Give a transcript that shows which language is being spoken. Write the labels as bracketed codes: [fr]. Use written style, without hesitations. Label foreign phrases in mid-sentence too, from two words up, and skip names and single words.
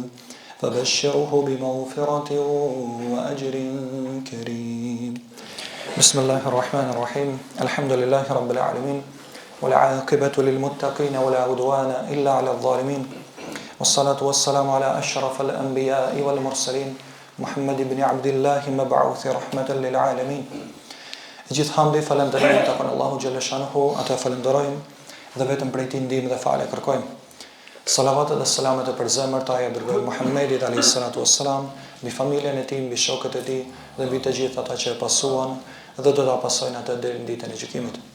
[ar] فبشره بمغفرة وأجر كريم بسم الله الرحمن الرحيم الحمد لله رب العالمين والعاقبة للمتقين ولا عدوان إلا على الظالمين والصلاة والسلام على أشرف الأنبياء والمرسلين محمد بن عبد الله مبعوث رحمة للعالمين [sq] gjithë hamdi falënderim tek Allahu xhalla shanuhu, atë falenderojmë dhe vetëm prej tij ndihmë dhe falë kërkojmë. Salavatet dhe selamet e përzemërta ja dërgoi Muhammedit [ar] عليه الصلاة والسلام, [sq] mbi familjen e tij, mbi shokët e tij dhe mbi të gjithë ata që e pasuan dhe do ta pasojnë atë deri në ditën e gjykimit.